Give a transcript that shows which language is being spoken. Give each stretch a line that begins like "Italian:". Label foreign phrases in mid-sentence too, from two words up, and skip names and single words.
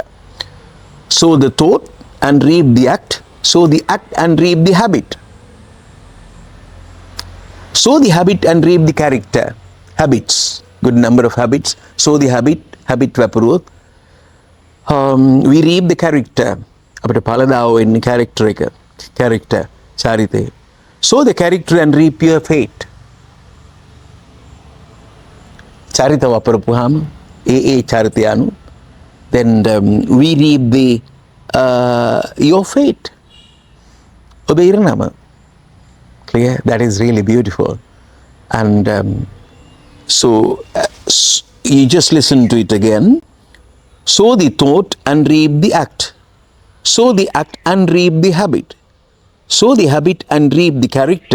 English: Sow the thought and reap the act. Sow the act and reap the habit. Sow the habit and reap the character. Habits. Good number of habits. Sow the habit. Habit vapuruwot. We reap the character.
Sinhala: අපිට ඵලදාව වෙන්නේ character එක. Character. චරිතය.
English: Sow the character and reap your fate.
Sinhala: චරිත වපුරපුවාම ඒ චරිතය අනුව
English: then we reap the your fate.
Sinhala: ඔබේ ඉරණම.
English: Clear? That is really beautiful. And so you just listen to it again. Sow the thought and reap the act. Sow the act and reap the habit. Sow the habit and reap the character.